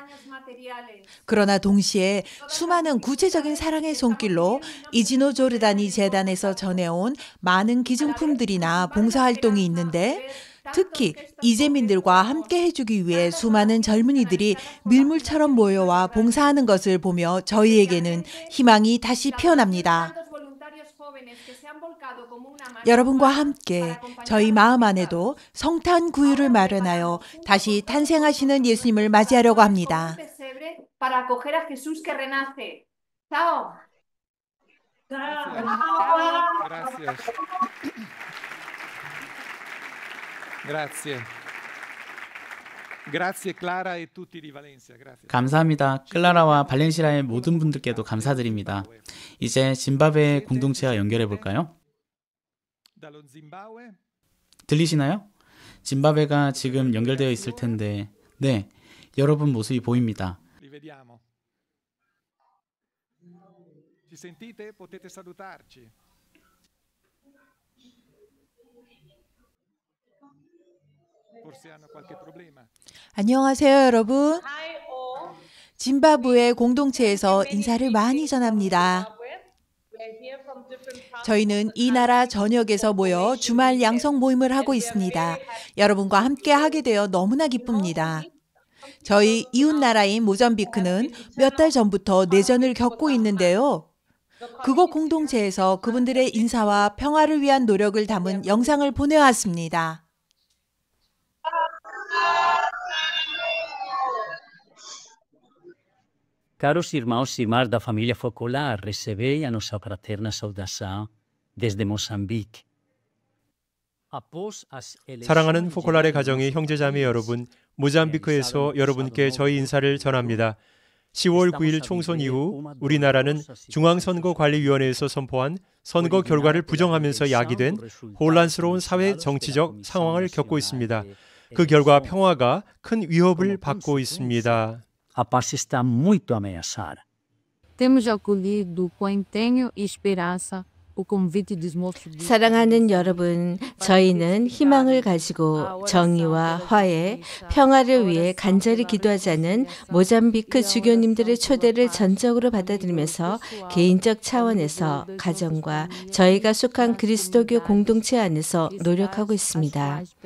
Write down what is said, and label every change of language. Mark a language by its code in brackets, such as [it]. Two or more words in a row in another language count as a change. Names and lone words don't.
[ko] 그러나 동시에 수많은 구체적인 사랑의 손길로 이지노 조르다니 재단에서 전해온 많은 기증품들이나 봉사활동이 있는데 특히 이재민들과 함께 해주기 위해 수많은 젊은이들이 밀물처럼 모여와 봉사하는 것을 보며 저희에게는 희망이 다시 피어납니다. 여러분과 함께 저희 마음 안에도 성탄 구유를 마련하여 다시 탄생하시는 예수님을 맞이하려고 합니다. [es] para acoger a Jesús que renace. Chao. Gracias. [it] Grazie. Grazie Clara e tutti di Valencia. Grazie. [ko] 감사합니다. 클라라와 발렌시아의 모든 분들께도 감사드립니다. 이제 짐바브웨 공동체와 연결해 볼까요? 들리시나요? 짐바브웨가 지금 연결되어 있을 텐데, 네, 여러분 모습이 보입니다. [it] Vediamo. Ci sentite? Potete salutarci. Forse hanno qualche problema. [ko] 안녕하세요, 여러분. 짐바브웨 공동체에서 인사를 많이 전합니다. 저희는 이 나라 전역에서 모여 주말 양성 모임을 하고 있습니다. 여러분과 함께 하게 되어 너무나 기쁩니다. 저희 이웃나라인 모잠비크는 몇 달 전부터 내전을 겪고 있는데요. 그곳 공동체에서 그분들의 인사와 평화를 위한 노력을 담은 영상을 보내왔습니다. [pt] Caros irmãos e irmãs da família Focolar, recebei a nossa fraterna saudação desde Moçambique. [ko] 사랑하는 포콜라레 가정의 형제자매 여러분, 모잠비크에서 여러분께 저희 인사를 전합니다. 10월 9일 총선 이후 우리나라는 중앙선거관리위원회에서 선포한 선거 결과를 부정하면서 야기된 혼란스러운 사회 정치적 상황을 겪고 있습니다. 그 결과 평화가 큰 위협을 받고 있습니다. [pt] A paz está muito ameaçada. Temos acolhido com empenho e esperança [ko] 사랑하는 여러분, 저희는 희망을 가지고 정의와 화해, 평화를 위해 간절히 기도하자는 모잠비크 주교님들의 초대를 전적으로 받아들이면서 개인적 차원에서 가정과 저희가 속한 그리스도교 공동체 안에서 노력하고 있습니다.